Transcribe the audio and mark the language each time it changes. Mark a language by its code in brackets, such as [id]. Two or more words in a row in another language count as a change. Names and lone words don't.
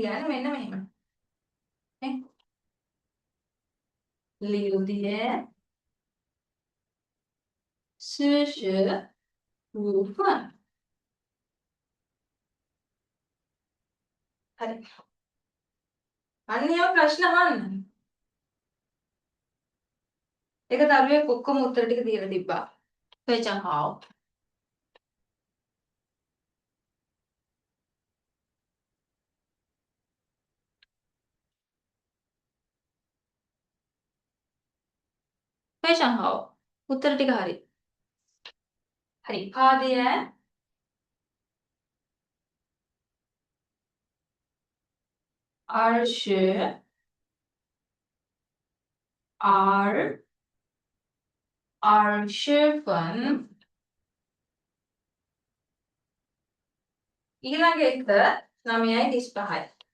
[si] මේක සාමාන්‍යයෙන් ලියන්නේ මෙන්න මෙහෙම. නේ? [zh] 六点45分. [si] හරි. අන්න ඒවා ප්‍රශ්න අහන්න. ඒක දරුවෙක් ඔක්කොම උත්තර ටික දීලා තිබ්බා. [zh] 非常好. 非常好. [si] උත්තර ටික හරි. හරි. පාදය 20分 ඊළඟ එක 9:35යි.